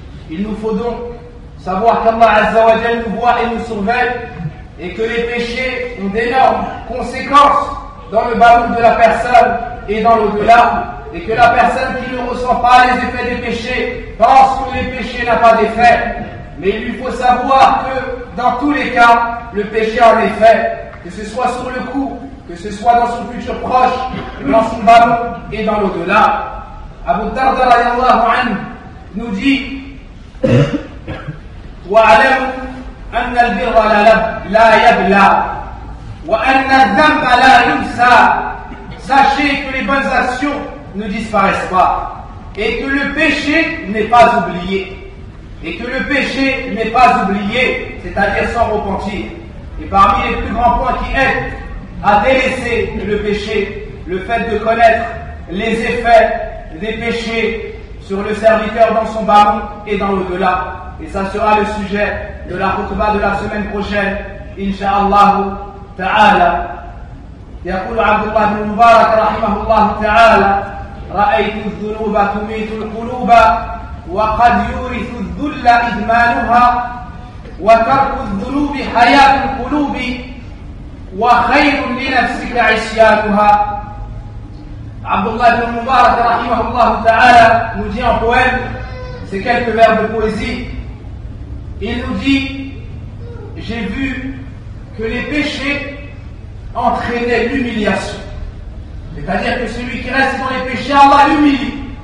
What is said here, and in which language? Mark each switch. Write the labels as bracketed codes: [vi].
[fr] Il nous faut donc savoir qu'Allah Azza wa Jal nous voit et nous surveille, et que les péchés ont d'énormes conséquences dans le baroum de la personne et dans l'au-delà, et que la personne qui ne ressent pas les effets des péchés pense que les péchés n'ont pas d'effet. Mais il lui faut savoir que dans tous les cas, le péché a un effet, que ce soit sur le coup, que ce soit dans son futur proche, dans son baroum et dans l'au-delà. Abu Darda radiallahu anhu nous dit [ar] وَعَلَمُ أَنَّ الْبِرَّ لَا يَبْلَى وَأَنَّ الذَّنْبَ لَا يُنْسَى. [fr] Sachez que les bonnes actions ne disparaissent pas, et que le péché n'est pas oublié. Et que le péché n'est pas oublié, c'est-à-dire sans repentir. Et parmi les plus grands points qui aident à délaisser le péché, le fait de connaître les effets des péchés sur le serviteur dans son baroum et dans l'au-delà. Et ça sera le sujet de la khutba de la semaine prochaine, Inch'Allah Ta'ala. [ar] يقول عبد الله بن مبارك رحمه الله تعالى رأيت الذنوب تميت القلوب وقد يورث الذل إدمانها وترك الذنوب حياة القلوب وخير لنفسك عصيانها. [fr] عبد الله بن مبارك [ar] رحمه الله تعالى [fr] nous dit en poème, c'est quelques vers de poésie. Il nous dit: j'ai vu que les péchés entraînait l'humiliation. C'est-à-dire que celui qui reste dans les péchés, Allah l'humilie.